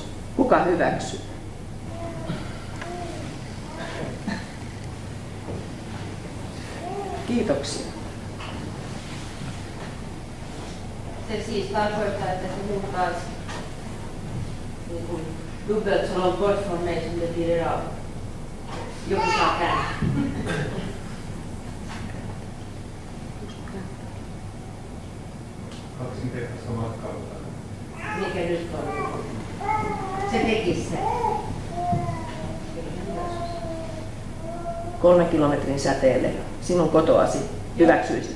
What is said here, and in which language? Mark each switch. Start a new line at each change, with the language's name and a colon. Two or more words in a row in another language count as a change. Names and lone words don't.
Finnish: Kuka hyväksyy? Kiitoksia. Se siis tarkoittaa, että se muuttaa niin
Swedish: dubbelt så långt bort från mig som det blir idag.
Finnish: Joku saa käydä. Kaksinkertaista matkaa. Mikä nyt on? Se tekisi se. 3 kilometrin säteelle sinun kotoasi hyväksyisit?